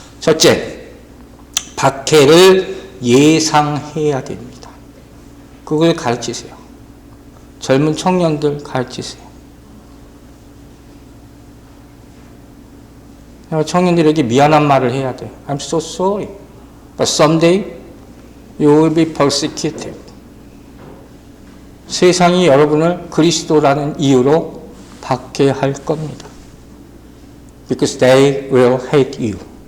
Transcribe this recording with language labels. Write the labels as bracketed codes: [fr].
[ko] 첫째, 박해를 예상해야 됩니다. 그걸 가르치세요. 젊은 청년들 가르치세요. 청년들에게 미안한 말을 해야 돼요. [en] I'm so sorry, but someday you will be persecuted. [ko] 세상이 여러분을 그리스도라는 이유로 박해할 겁니다. [en] Because they will hate you.